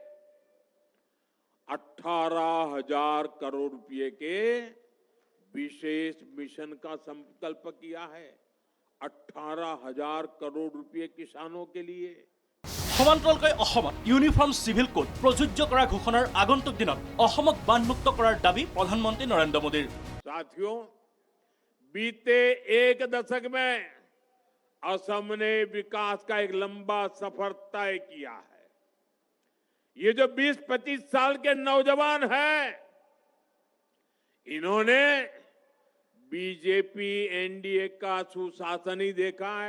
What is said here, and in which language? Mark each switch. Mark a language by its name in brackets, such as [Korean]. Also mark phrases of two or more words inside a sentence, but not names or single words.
[Hindi] 18,000 करोड़ रुपए के विशेष मिशन का संकल्प किया है 18,000 करोड़ रुपए किसानों के लिए [Assamese] সমান্তৰালকৈ অসমত ইউনিফৰ্ম সিভিল কোড প্ৰযোজ্য কৰা ঘোষণাৰ আগন্তুক দিনত অসমক বানমুক্ত কৰাৰ দাবী প্ৰধানমন্ত্ৰী নৰেন্দ্ৰ মোদীৰ [Hindi] साथियों बीते एक दशक में असम ने विकास का एक लंबा सफर तय किया है ये जो 20-25 साल के नौजवान हैं इन्होंने बीजेपी एनडीए का सुशासन ही देखा है